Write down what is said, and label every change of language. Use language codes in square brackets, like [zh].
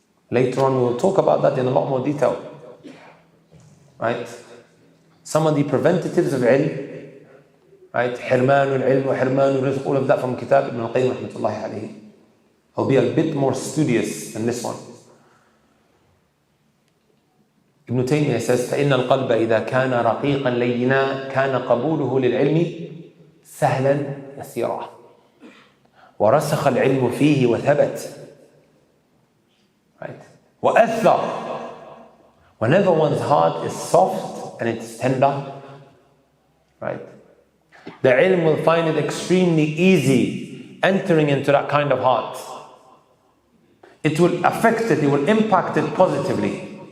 [en] Later on, we'll talk about that in a lot more detail. Right? Some of the preventatives of ilm, right? [ar] حرمان العلم وحرمان الرزق, [en] all of that from Kitab Ibn al-Qayyim rahmatullahi alayhi. I'll be a bit more studious than this one. Ibn Taymiyyah says, [ar] فإن القلب إذا كان رقيقا لينا كان قبوله للعلم سهلا يسيرا ورسخ العلم فيه وثبت. [en] Right? [ar] وأثر. [en] Whenever one's heart is soft and it's tender, right? The ilm will find it extremely easy entering into that kind of heart. It will affect it, it will impact it positively.